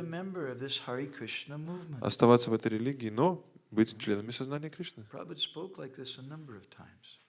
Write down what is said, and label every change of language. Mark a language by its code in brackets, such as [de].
[en] member of this Hare Krishna movement. [ru] оставаться в этой религии, но быть членами сознания Кришны. [en] Prabhupada spoke like this a number of times.